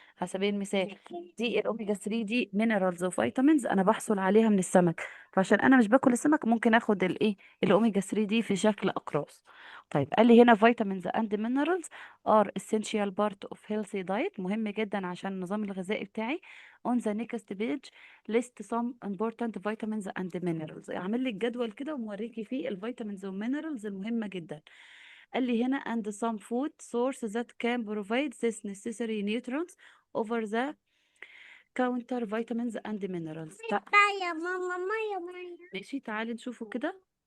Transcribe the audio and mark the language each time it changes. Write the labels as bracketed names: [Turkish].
[Arabic] على سبيل المثال، دي الاوميجا 3 دي مينرالز وفيتامينز انا بحصل عليها من السمك. فعشان انا مش باكل السمك ممكن اخد الايه الاوميجا 3 دي في شكل اقراص. طيب قال لي هنا [English] vitamins and minerals are essential part of healthy diet، [Arabic] مهم جدا عشان النظام الغذائي بتاعي. [English] on the next page list some important vitamins and minerals. [Arabic] اعمل لي الجدول كده وموريكي فيه الفيتامينز والمينرالز المهمة جدا. قال لي هنا [English] and some food source that can provide this necessary nutrients over the counter vitamins and minerals. [Arabic] يا ماما ماما ماما. ماشي تعالي نشوفه كده.